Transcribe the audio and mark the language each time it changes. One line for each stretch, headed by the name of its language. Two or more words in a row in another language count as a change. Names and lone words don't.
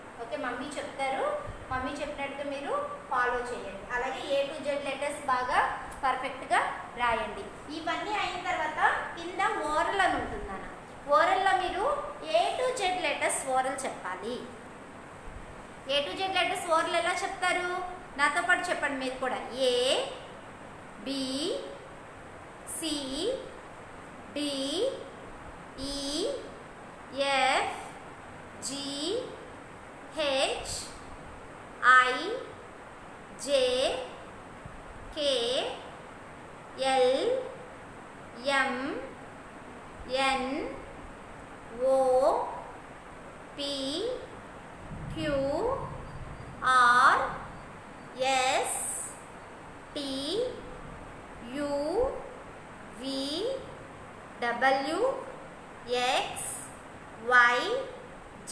Telugu: ఓకే, మమ్మీ చెప్తారు, మమ్మీ చెప్పినట్టుగా మీరు ఫాలో చేయండి. అలాగే
English: A to Z letters
Telugu: బాగా పర్ఫెక్ట్గా రాయండి. ఇవన్నీ అయిన తర్వాత కింద ఓరల్ అని ఉంటుందన్న. ఓరల్లో మీరు
English: A to Z letters oral
Telugu: చెప్పాలి.
English: A to Z letters oral
Telugu: ఎలా చెప్తారు? నాతో పాటు చెప్పండి మీరు కూడా.
English: A B C D E F G H I J K L M N O P Q R S T U V W X Y Z.